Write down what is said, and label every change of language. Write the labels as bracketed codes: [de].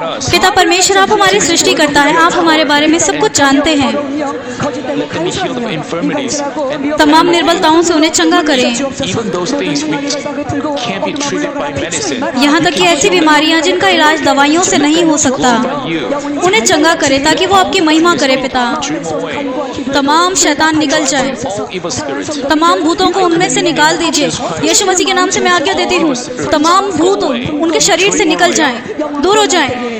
[hi] पिता परमेश्वर, आप हमारी सृष्टि करता है, आप हमारे बारे में सब कुछ जानते हैं। [en] Let them be healed of infirmities. [hi] तमाम निर्बलताओं से उन्हें चंगा करें। [en] Even those things which can't be treated by medicine. [hi] यहाँ तक कि ऐसी बीमारियां जिनका इलाज दवाइयों से नहीं हो सकता, उन्हें चंगा करें ताकि वो आपकी महिमा करे। पिता, तमाम शैतान निकल जाए, [en] All evil spirits. [hi] तमाम भूतों को उनमें से निकाल दीजिए। यीशु मसीह के नाम से मैं आज्ञा देती हूँ, तमाम भूत उनके शरीर से निकल जाएं, दूर हो जाएं।